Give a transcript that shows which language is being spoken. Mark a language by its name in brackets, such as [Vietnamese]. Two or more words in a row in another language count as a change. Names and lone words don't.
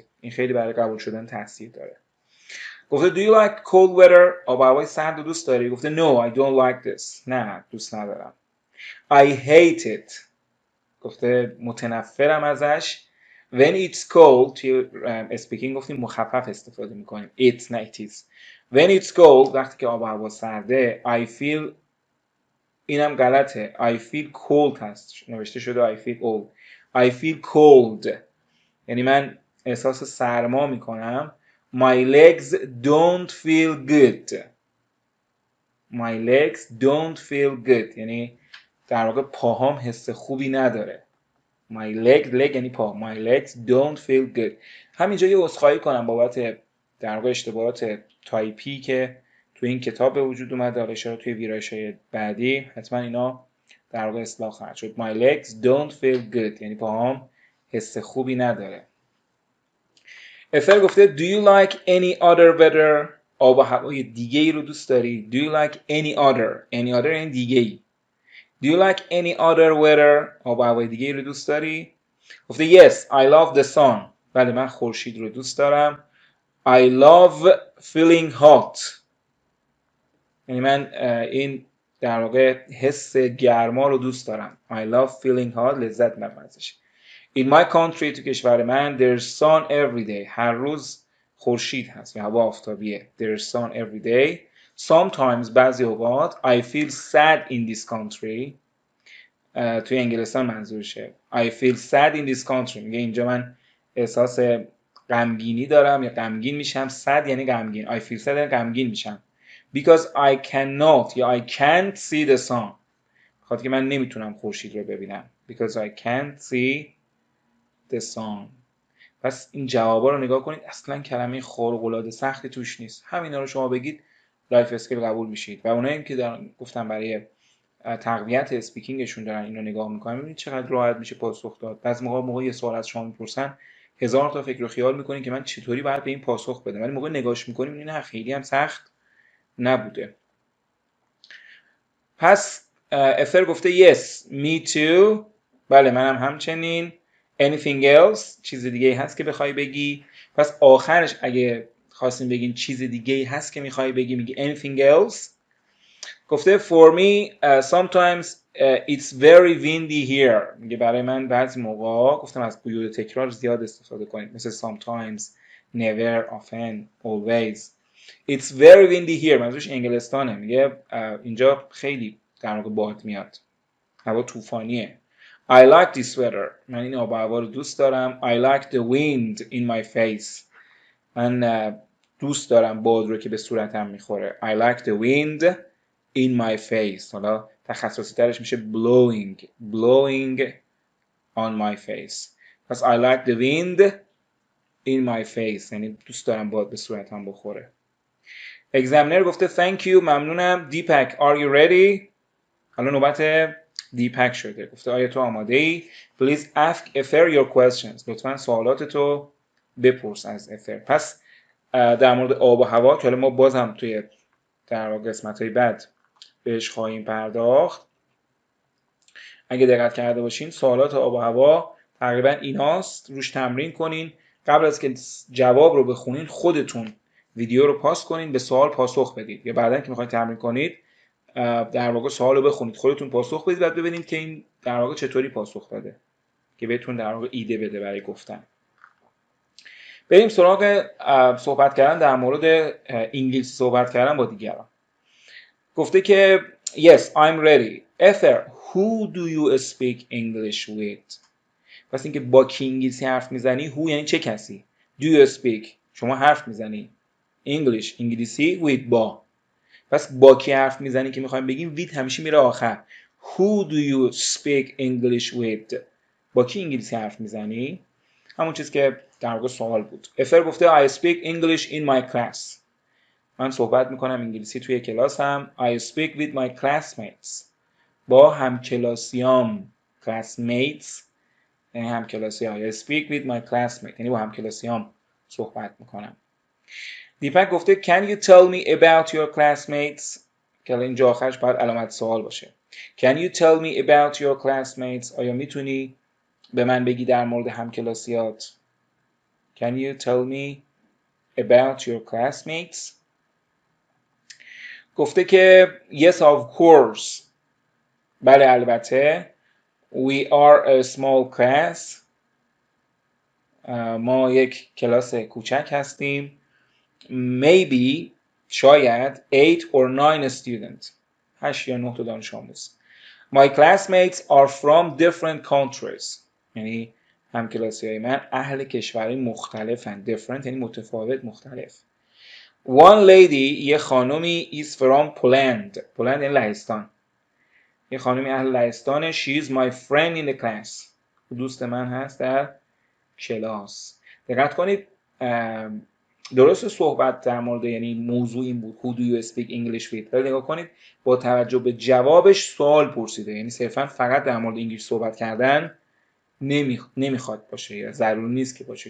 [Persian] این خیلی برای قبول شدن تاثیر داره. گفته [English] do you like cold weather؟ [Persian] آب و هوای سرد رو دوست داری؟ گفته [English] no I don't like this. [Persian] نه دوست ندارم. [English] I hate it. [Persian] گفته متنفرم ازش. [English] when it's cold [Persian] توی speaking گفتیم مخفف استفاده میکنیم it's نه [English] it is. when it's cold [Persian] وقتی که آب و هوا سرده [English] I feel [Persian] اینم غلطه [English] I feel cold [Persian] هست نوشته شده [English] I feel old. I feel cold [Persian] یعنی من احساس سرما میکنم. [English] my legs don't feel good. my legs don't feel good [Persian] یعنی در واقع پاهام حس خوبی نداره. [English] my leg [Persian] یعنی پا. [English] my legs don't feel good. [Persian] همینجا یه عذرخواهی کنم بابت در واقع اشتباهات تایپی که تو این کتاب به وجود اومده. حالا اشاره توی ویرایش‌های بعدی حتما اینا در واقع اصلاح خواهد شد. [English] my legs don't feel good [Persian] یعنی پاهام حس خوبی نداره. اثر گفته [English] do you like any other weather؟ [Persian] آب و هوای دیگه ای رو دوست داری؟ [English] do you like any other [Persian] یعنی دیگه ای. [English] do you like any other weather؟ [Persian] آب و هوای دیگه ای رو دوست داری؟ گفته [English] yes I love the sun. [Persian] بله من خورشید رو دوست دارم. [English] I love feeling hot [Persian] یعنی من این در واقع حس گرما رو دوست دارم. [English] I love feeling hot [Persian] لذت میبرم ازش. [English] In my country [Persian] تو کشور من [English] there's sun every day [Persian] هر روز خورشید هست یا هوا آفتابیه. [English] there's sun every day. sometimes [Persian] بعضی اوقات [English] I feel sad in this country [Persian] توی انگلستان منظورشه. [English] I feel sad in this country [Persian] میگه اینجا من احساس غمگینی دارم یا غمگین میشم. sad یعنی غمگین. [English] I feel sad [Persian] یعنی غمگین میشم. [English] because I cannot [Persian] یا [English] I can't see the sun [Persian] خاطر که من نمیتونم خورشید رو ببینم. [English] because I can't see the sun. [Persian] پس این جوابا رو نگاه کنید اصلا کلمه خارق العاده سختی توش نیست. همینا رو شما بگید [English] life skill [Persian] قبول میشید. و اونایی که گفتم برای تقویت اسپیکینگشون دارن اینو نگاه میکنن ببینید چقدر راحت میشه پاسخ داد. بعضی موقع یه سوال از شما میپرسن هزار تا فکر و خیال میکنین که من چطوری باید به این پاسخ بدم ولی موقع نگاهش میکنیم این نه خیلی هم سخت نبوده. پس اثر گفته [English] yes me too [Persian] بله منم همچنین. [English] anything else [Persian] چیز دیگه هست که بخوای بگی. پس آخرش اگه خواستیم بگیم چیز دیگه هست که میخوای بگی میگی [English] anything else. [Persian] گفته [English] for me sometimes it's very windy here [Persian] میگه برای من بعضی موقع گفتم از قیود تکرار زیاد استفاده کنید مثل [English] sometimes never often always. it's very windy here [Persian] منظورش انگلستانه. میگه اینجا خیلی در واقع باد میاد هوا طوفانیه. [English] I like this weather [Persian] من این آب و هوا رو دوست دارم. [English] I like the wind in my face [Persian] من دوست دارم باد رو که به صورتم میخوره. [English] I like the wind in my face [Persian] حالا تخصصی ترش میشه [English] blowing on my face. پس I like the wind in my face، [Persian] یعنی دوست دارم باد به صورتم بخوره. اگزامینر گفته [English] thank you، [Persian] ممنونم. [English] دیپک are you ready؟ [Persian] حالا نوبت دیپک شده، گفته آیا تو آماده ای؟ [English] Please ask Ether your questions. [Persian] لطفا سوالاتتو بپرس از اتر. پس در مورد آب و هوا که حالا ما باز هم توی در واقع قسمت‌های بعد بهش خواهیم پرداخت، اگه دقت کرده باشین سوالات آب و هوا تقریبا ایناست، روش تمرین کنین. قبل از که جواب رو بخونین خودتون ویدیو رو پاس کنین، به سوال پاسخ بدید، یا بعدن که میخواین تمرین کنید در واقع سوال رو بخونید، خودتون پاسخ بدید، بعد ببینید که این در واقع چطوری پاسخ داده که بهتون در واقع ایده بده برای گفتن. بریم سراغ صحبت کردن در مورد انگلیسی صحبت کردن با دیگران. گفته که [English] yes I'm ready. Ether who do you speak English with؟ [Persian] پس اینکه با کی انگلیسی حرف میزنی، who یعنی چه کسی، [English] do you speak [Persian] شما حرف میزنی، English انگلیسی، with با. پس با کی حرف میزنی که میخوایم بگیم with همیشه میره آخر. [English] Who do you speak English with؟ [Persian] با کی انگلیسی حرف میزنی؟ همون چیز که در واقع سوال بود. [English] افر گفته I speak English in my class. [Persian] من صحبت میکنم انگلیسی توی کلاسم. [English] I speak with my classmates. [Persian] با همکلاسیام. classmates یعنی همکلاسیام. [English] I speak with my classmates [Persian] یعنی با همکلاسیام صحبت میکنم. [English] دیپک گفته Can you tell me about your classmates؟ [Persian] که اینجا آخرش باید علامت سوال باشه. [English] Can you tell me about your classmates؟ [Persian] آیا میتونی به من بگی در مورد همکلاسیات؟ [English] Can you tell me about your classmates؟ [Persian] گفته که [English] Yes of course. [Persian] بله البته. [English] We are a small class. [Persian] ما یک کلاس کوچک هستیم. [English] Maybe شاید 8 or 9 students. [Persian] 8 یا 9 تا دانش آموز. [English] My classmates are from different countries. [Persian] یعنی همکلاسی‌های من اهل کشورهای مختلفن. Different یعنی متفاوت، مختلف. [English] One lady [Persian] یه خانومی [English] is from Poland. [Persian] Poland یعنی لهستان. یه خانومی اهل لهستانه. [English] She is my friend in the class. [Persian] دوست من هست در کلاس. دقت کنید درست صحبت در مورد یعنی موضوع این بود [English] Who do you speak English with؟ [Persian] ولی نگاه کنید با توجه به جوابش سوال پرسیده، یعنی صرفا فقط در مورد انگلیسی صحبت کردن نمیخواد باشه یا ضروری نیست که باشه.